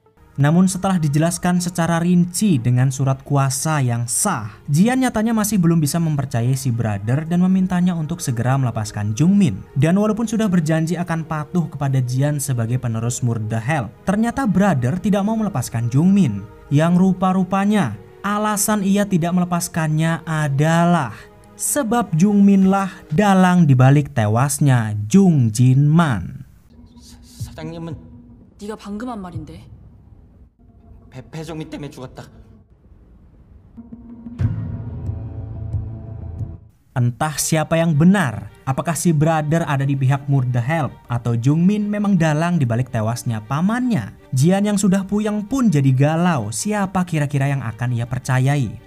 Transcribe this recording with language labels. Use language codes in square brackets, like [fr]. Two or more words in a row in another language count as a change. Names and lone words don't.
[id] Namun setelah dijelaskan secara rinci dengan surat kuasa yang sah, Jian nyatanya masih belum bisa mempercayai si brother dan memintanya untuk segera melepaskan Jungmin. Dan walaupun sudah berjanji akan patuh kepada Jian sebagai penerus Murder Hell, ternyata brother tidak mau melepaskan Jungmin. Yang rupa-rupanya alasan ia tidak melepaskannya adalah sebab Jungmin lah dalang dibalik tewasnya Jung Jin-man. [ko] 사장님은 네가 방금 한 말인데. 배정미 때문에 죽었다. [id] Entah siapa yang benar, apakah si brother ada di pihak Murder Hell atau Jungmin memang dalang dibalik tewasnya pamannya. Jian yang sudah puyeng pun jadi galau, siapa kira-kira yang akan ia percayai.